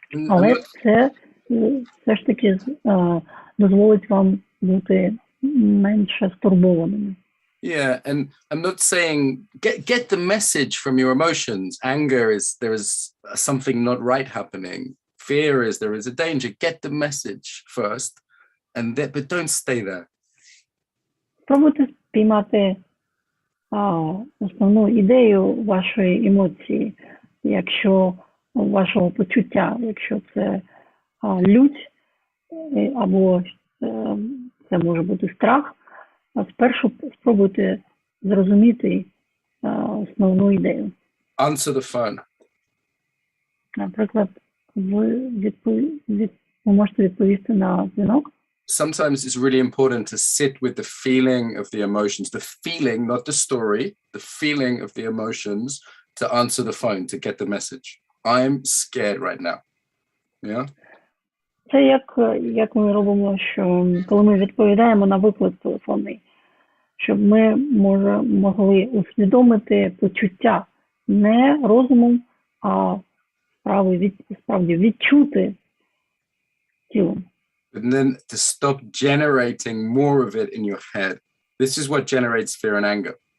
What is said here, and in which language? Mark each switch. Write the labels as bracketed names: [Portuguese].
[Ukrainian] Але це все ж таки дозволить вам бути менше стурбованими. [English] Yeah, and I'm not saying get the message from your emotions. Anger is there is something not right happening. Fear is there is a danger. Get the message first, but don't stay there. [Ukrainian] Спробуйте спіймати основну ідею вашої емоції, якщо вашого почуття, якщо це лють або це може бути страх. Спершу спробуйте зрозуміти основну ідею. [English] Answer the phone. [Ukrainian] Наприклад, ви можете відповісти на дзвінок. [English] sometimes it's really important to sit with the feeling of the emotions, the feeling, not the story, the feeling of the emotions to answer the phone, to get the message. I'm scared right now. Yeah. [Ukrainian] Це як ми робимо, що коли ми відповідаємо на виклик телефонний, щоб ми могли усвідомити почуття не розумом, а справді відчути тілом. [English] And then to stop generating more of it in your head. This is what generates fear and anger.